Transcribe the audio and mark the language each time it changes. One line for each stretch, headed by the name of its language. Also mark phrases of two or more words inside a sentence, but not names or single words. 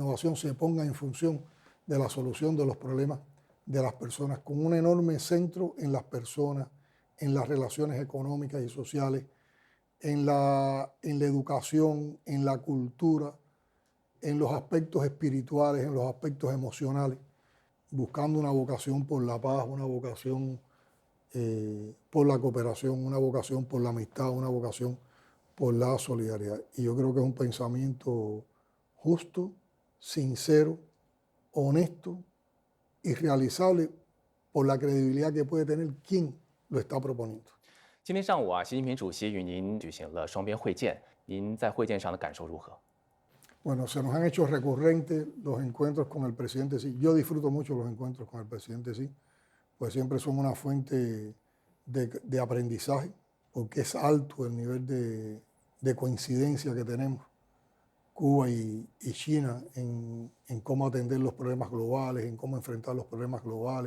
Spanish: innovación se pongan en función de la solución de los problemas de las personas, con un enorme centro en las personas, en las relaciones económicas y sociales, en la educación, en la cultura, en los aspectos espirituales, en los aspectos emocionales, buscando una vocación por la paz, una vocación por la cooperación, una vocación por la amistad, una vocación por la solidaridad. Y yo creo que es un pensamiento justo, sincero, honesto y realizable por la credibilidad que puede tener quien lo está proponiendo.
Chinese: 今天上午习近平主席与您举行了双边会见，您在会见上的感受如何？
Spanish: Bueno, se nos han hecho recurrentes los encuentros con el presidente Xi. Yo disfruto mucho los encuentros con el presidente Xi, pues siempre son una fuente de aprendizaje, porque es alto el nivel de coincidencia que tenemos Cuba y China en cómo atender los problemas globales, en cómo enfrentar los problemas globales.